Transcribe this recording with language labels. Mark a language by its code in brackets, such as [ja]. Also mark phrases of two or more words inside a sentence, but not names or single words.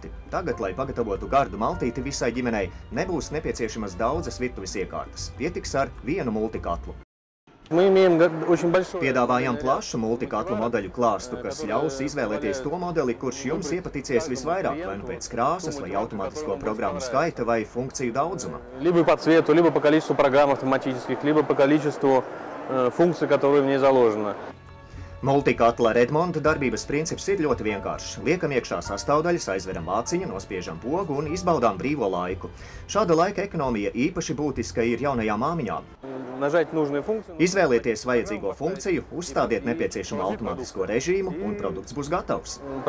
[lv] Tagad, lai pagatavotu gardu maltīti visai ģimenei, nebūs nepieciešamas daudzas virtuves iekārtas. Pietiks ar vienu multikatlu. Piedāvājam plašu multikatlu modeļu klāstu, kas ļaus izvēlēties to modeli, kurš jums iepaticies visvairāk, vai nu pēc krāsas, vai automātisko programmu skaita, vai funkciju daudzuma. [ru] Либо по цвету, либо по количеству программ автоматических, либо по количеству функций, которые в ней заложены. [lv] Multikatla Redmonda darbības princips ir ļoti vienkāršs. Liekam iekšā sastāvdaļas, aizveram vāciņu, nospiežam pogu un izbaudām brīvo laiku. Šāda laika ekonomija īpaši būtiska ir jaunajām māmiņām. Izvēlieties vajadzīgo funkciju, uzstādiet nepieciešamo automātisko režīmu un produkts būs gatavs.